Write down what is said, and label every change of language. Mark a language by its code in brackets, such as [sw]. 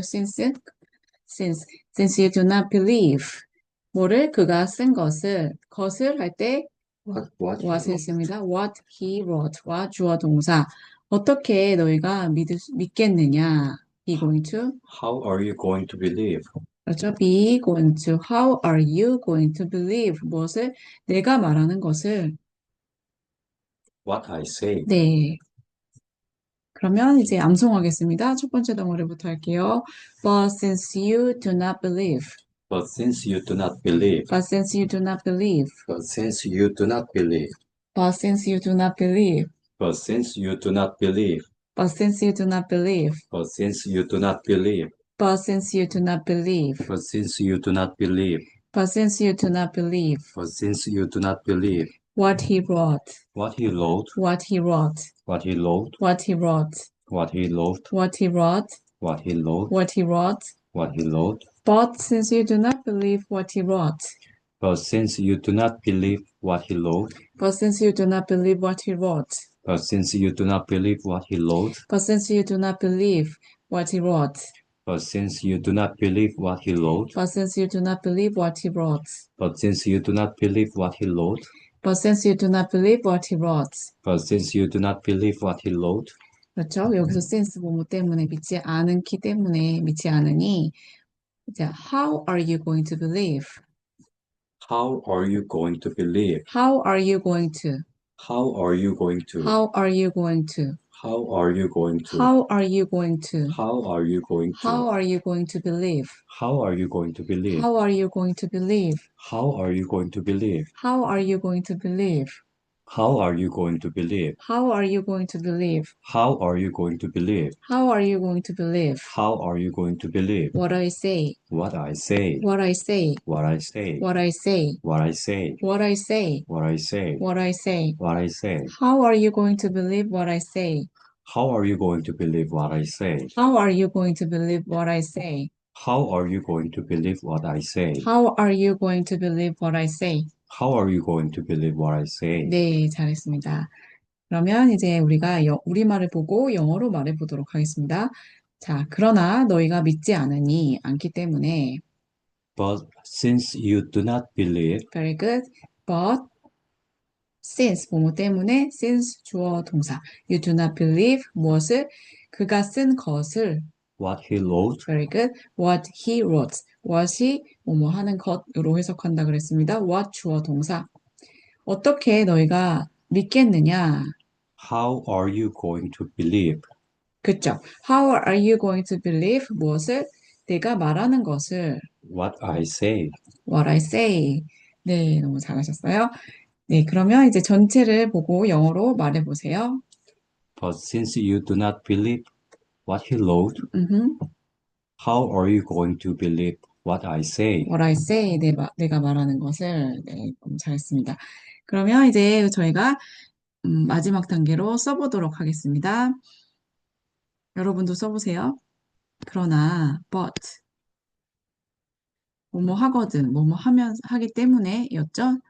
[en] since you do not believe [ko] 뭐를 그가 쓴 것을 할 때 [en] What he [ko] what을 [en] wrote. [ko] 씁니다. [en] what he wrote [ko] 와 주어 동사 어떻게 너희가 믿겠느냐 be going to [en] How are you going to believe [ko] 그렇죠. be going to [en] how are you going to believe [ko] 무엇을 내가 말하는 것을 [en] what I say? [ko] 네. 그러면 이제 암송하겠습니다. 첫 번째 덩어리부터 할게요. [en] But since you do not believe. But since you do not believe, But since you do not believe. but since you do not believe, But since you do not believe. but since you do not believe, But since you do not believe. but since you do not believe, But since you do not believe. but since you do not believe, But since you do not believe. but since you do not believe What he wrote. what he wrote, What he wrote. what he wrote, What he wrote. what he wrote, What he wrote. what he wrote, What he wrote. what he wrote, But since you do not believe what he wrote. But since you do not believe what he wrote, But since you do not believe what he wrote, but since you do not believe what he wrote, but since you do not believe what he wrote, but since you do not believe what he wrote, but since you do not believe what he wrote, but since you do not believe what he wrote, but since you do not believe what he wrote. but since you do not believe what he wrote, [ko] 그렇죠? 여기서 since 뭐뭐 때문에 믿지 않기 때문에 믿지 않으니 이제 [en] how are you going to believe? how are you going to believe? How are you going to? How are you going to? How are you going to? How are you going to? How are you going to? How are you going to? How are you going to believe? How are you going to believe? How are you going to believe? How are you going to believe? How are you going to believe? How are you going to believe? How are you going to believe? How are you going to believe? How are you going to believe? How are you going to believe? What I say. What I say. What I say. What I say. What I say. What I say. What I say. What I say. What I say. What I say. How are you going to believe what I say? How are you going to believe what I say? How are you going to believe what I say? How are you going to believe what I say? How are you going to believe what I say? How are you going to believe what I say? [ko] 네, 잘했습니다. 그러면 이제 우리가 우리말을 보고 영어로 말해보도록 하겠습니다. 자, 그러나 너희가 믿지 않기 때문에 [en] But since you do not believe, very good. [ko] But since 뭐뭐 때문에 since 주어 동사 [en] you do not believe [ko] 무엇을 그가 쓴 것을 [en] what he wrote, very good. What he wrote. [ko] what이 뭐뭐 하는 것으로 해석한다 그랬습니다. what 주어 동사 어떻게 너희가 믿겠느냐? [en] how are you going to believe? [ko] 그쵸? [en] How are you going to believe [ko] 무엇을 내가 말하는 것을 [en] What I say. what I say. [ko] 네, 너무 잘하셨어요. 네, 그러면 이제 전체를 보고 영어로 말해보세요. [en] But since you do not believe what he wrote, 음흠. how are you going to believe what I say? What I say, [ko] 내가 말하는 것을 네, 너무 잘했습니다. 그러면 이제 저희가 마지막 단계로 써보도록 하겠습니다. 여러분도 써보세요. 그러나, but, 뭐뭐 하거든, 뭐뭐 하기 때문에 였죠?